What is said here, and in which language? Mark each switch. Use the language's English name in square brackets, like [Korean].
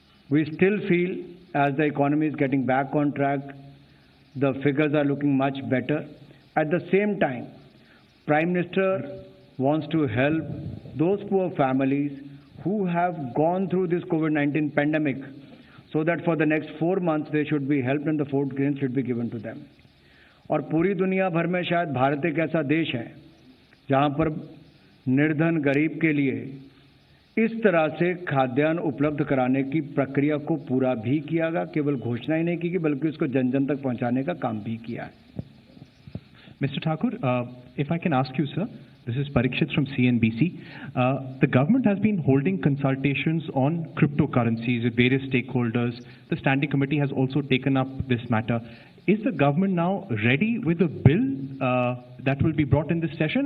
[English] We still feel as the economy is getting back on track, the figures are looking much better. At the same time, Prime Minister wants to help those poor families who have gone through this COVID-19 pandemic, so that for the next 4 months they should be helped and the food grains should be given to them. [Hindi] और पूरी दुनिया भर में शायद भारत एक ऐसा देश है जहां पर निर्धन गरीब के लिए इस तरह से खाद्यान्न उपलब्ध कराने की प्रक्रिया को पूरा भी किया गया, केवल घोषणा ही नहीं की बल्कि उसको जन जन तक पहुंचाने का काम भी किया है. [English] Mr. Thakur, if I can ask you, sir, this is Parikshit from CNBC. The government has been holding consultations on cryptocurrencies with various stakeholders. The Standing Committee has also taken up this matter. Is the government now ready with a bill that will be brought in this session?